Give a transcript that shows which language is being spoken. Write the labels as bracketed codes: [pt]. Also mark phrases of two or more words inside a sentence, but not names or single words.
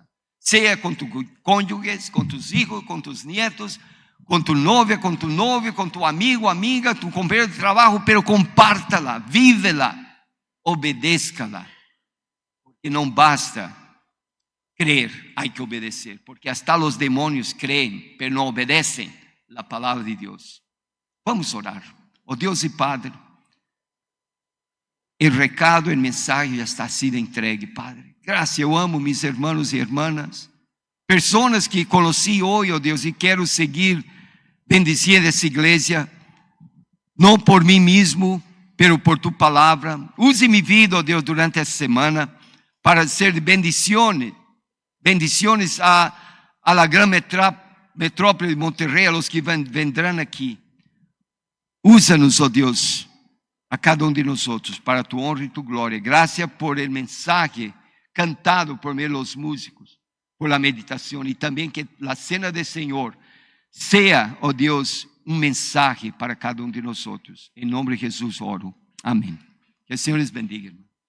[es] Sea con tu cónyuge, con tus hijos, con tus nietos, con tu novia, con tu novio, con tu amigo, amiga, tu compañero de trabajo, pero compártala, vívela, obedézcala. Porque no basta creer, hay que obedecer, porque hasta los demonios creen, pero no obedecen la palabra de Dios. Vamos a orar. Oh Dios y Padre, [pt] o recado, o mensagem já está sido entregue, Padre. Graças, eu amo meus irmãos e irmãs, pessoas que conheci hoje, oh Deus, e quero seguir bendicindo essa igreja, não por mim mesmo, pero por tu palavra. Use minha vida, oh Deus, durante essa semana, para ser [es] bendiciones a la gran metrópole de Monterrey, a los que vendrán aqui. [pt] Usa-nos, oh Deus, a cada um de nós para tu honra e tu glória. Graças [es] por el mensaje [pt] cantado por meio dos músicos, [es] por la [pt] meditação, e também que a cena do Senhor seja, oh Deus, mensaje para cada um de nós. Em nome de Jesus oro. Amém. Que o Senhor [es] les bendiga, [pt] irmão.